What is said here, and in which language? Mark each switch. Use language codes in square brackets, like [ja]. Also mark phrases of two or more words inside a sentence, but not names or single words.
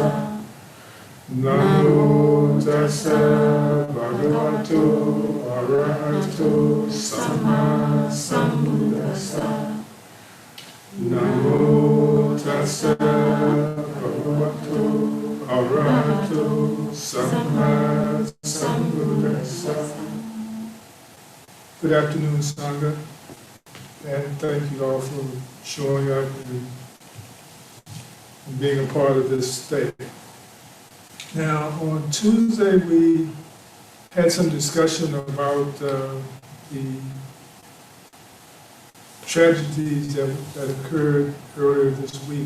[pi] Namo tassa bhagavato arahato samma sambuddhassa. Namo tassa bhagavato arahato samma sambuddhassa. [en] Good afternoon, Sangha, and thank you all for showing up and being a part of this day. Now, on Tuesday, we had some discussion about the tragedies that occurred earlier this week.